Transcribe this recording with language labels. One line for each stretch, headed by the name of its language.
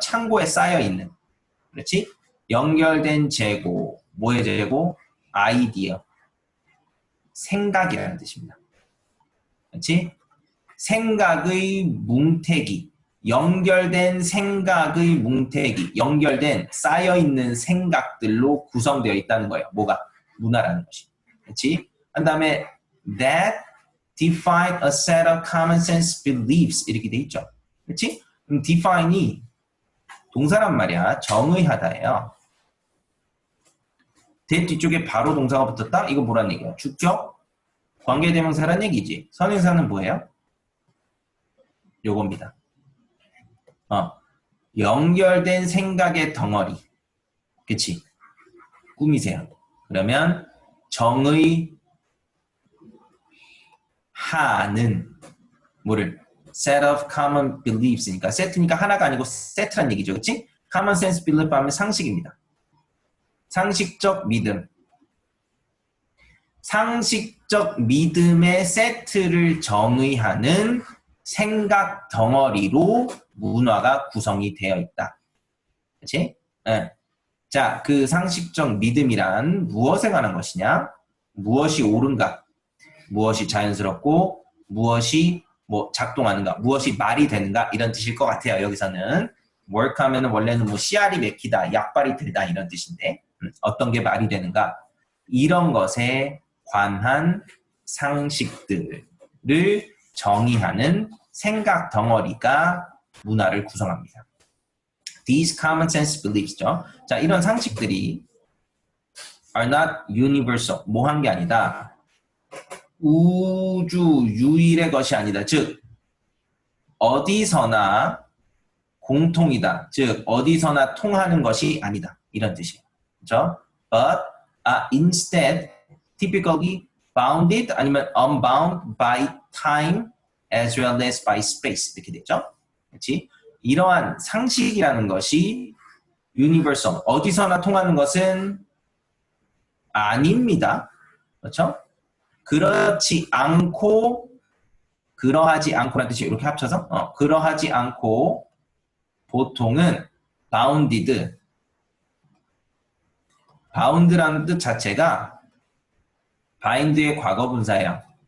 Korean: 창고에 쌓여 있는. 그렇지? 연결된 재고. 뭐의 재고? 아이디어. 생각이라는 뜻입니다. 그렇지? 생각의 뭉태기. 연결된 생각의 뭉태기. 연결된 쌓여있는 생각들로 구성되어 있다는 거예요. 뭐가? 문화라는 것이. 그렇지? 그 다음에
English: that define a set of common sense beliefs
Korean: 이렇게 돼 있죠. 그렇지? 그럼 define이 동사란 말이야. 정의하다예요. that 뒤쪽에 바로 동사가 붙었다? 이거 뭐란 얘기야? 주격? 관계대명사란 얘기지. 선행사는 뭐예요? 요겁니다. 연결된 생각의 덩어리. 그치? 꾸미세요. 그러면 정의 하는 뭐를
English: set of common beliefs
Korean: 니까 set니까 하나가 아니고 set란 얘기죠. 그치?
English: common sense belief
Korean: 하면 상식입니다. 상식적 믿음. 상식적 믿음의 세트를 정의하는 생각 덩어리로 문화가 구성이 되어 있다. 그치? 네. 자, 그 상식적 믿음이란 무엇에 관한 것이냐? 무엇이 옳은가? 무엇이 자연스럽고 무엇이 뭐 작동하는가? 무엇이 말이 되는가? 이런 뜻일 것 같아요. 여기서는 work 하면은 원래는 뭐 씨알이 맥히다, 약발이 들다 이런 뜻인데 어떤 게 말이 되는가? 이런 것에 관한 상식들을 정의하는 생각 덩어리가 문화를 구성합니다.
English: These common sense beliefs죠.
Korean: 자, 이런 상식들이
English: are not universal,
Korean: 모한 게 아니다. 우주 유일의 것이 아니다. 즉, 어디서나 공통이다. 즉, 어디서나 통하는 것이 아니다. 이런 뜻이에요. 그렇죠?
English: But instead, typically bounded
Korean: 아니면
English: unbound by time as well as by space 이렇게 되죠.
Korean: 그렇지? 이러한 상식이라는 것이 universal, 어디서나 통하는 것은 아닙니다. 그렇죠? 그렇지 않고, 그러하지 않고라는 뜻이 이렇게 합쳐서 그러하지 않고 보통은 bounded, bound라는 뜻 자체가 bind의 과거 분사예요.